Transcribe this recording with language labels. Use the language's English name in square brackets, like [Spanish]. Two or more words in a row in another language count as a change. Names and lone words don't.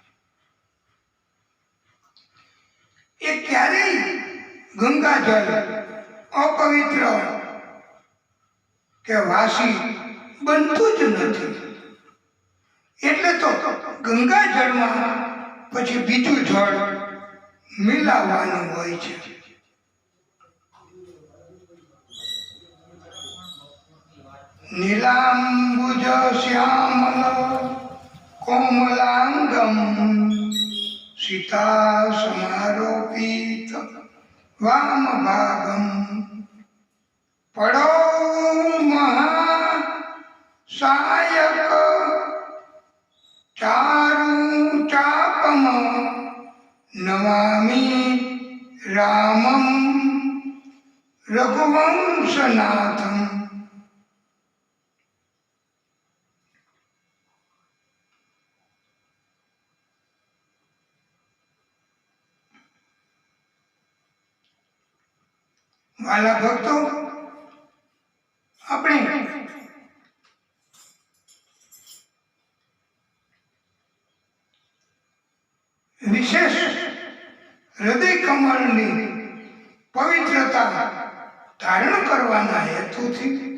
[Gujarati] એ ક્યારેય ગંગાજળ અપવિત્ર કે વાસી બનતું જ નથી. એટલે તો ગંગાજળમાં પછી બીજું જળ મિલાવવાનું હોય છે. [Sanskrit] नीलांबुज श्यामल कोमलांगम सीता समारोपित वाम भागम पड़ो महा सायक चारु चापम नमामि रामम रघुवंशनाथम. [Gujarati] વાલા ભક્તો, આપણે વિશેષ હૃદય કમળની પવિત્રતા ધારણ કરવાના હેતુથી